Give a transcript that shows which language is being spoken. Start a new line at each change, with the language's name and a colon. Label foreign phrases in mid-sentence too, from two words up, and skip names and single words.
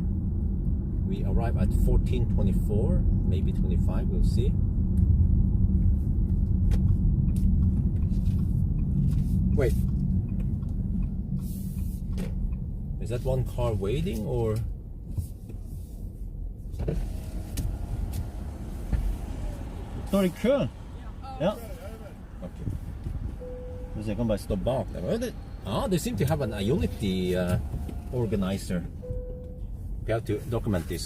English: We arrive at 14:24, maybe 25, we'll see. Wait. Is that one car waiting or?
Norwegian: Står i kø? Ja.
English: Okay.
Norwegian: Så jeg kan bare stå bak der.
English: They seem to have an Ionity organizer. We have to document this.